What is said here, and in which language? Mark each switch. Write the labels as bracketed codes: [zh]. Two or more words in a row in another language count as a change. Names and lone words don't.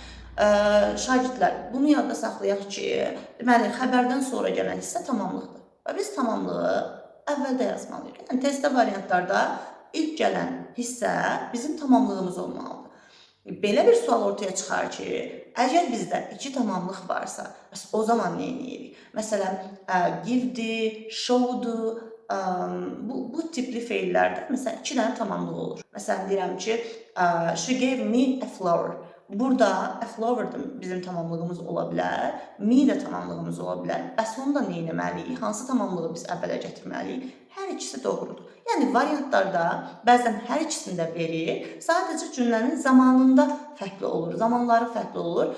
[az] Şagirdlər, bunu yadda saxlayaq ki, deməli, xəbərdən sonra gələn hissə tamamlıqdır. Və biz tamamlığı əvvəldə yazmalıyıq. Yəni, testdə variantlarda ilk gələn hissə bizim tamamlığımız olmalıdır. Belə bir sual ortaya çıxar ki, əgər bizdə iki tamamlıq varsa, o zaman nə edirik? Məsələn, give-di, show-du, bu tipli feillərdə məsələn, iki dənə tamamlıq olur. Məsələn, deyirəm ki, [en] she gave me a flower. [az] Burada [en] a flower [az] da bizim tamamlığımız ola bilər, me də tamamlığımız ola bilər. Bəs onu da nə etməliyik? Hansı tamamlığı biz əvvələ gətirməliyik? Hər ikisi doğrudur. Yəni, variantlarda bəzən hər ikisini də verir, sadəcə cümlənin zamanında fərqli olur, zamanları fərqli olur.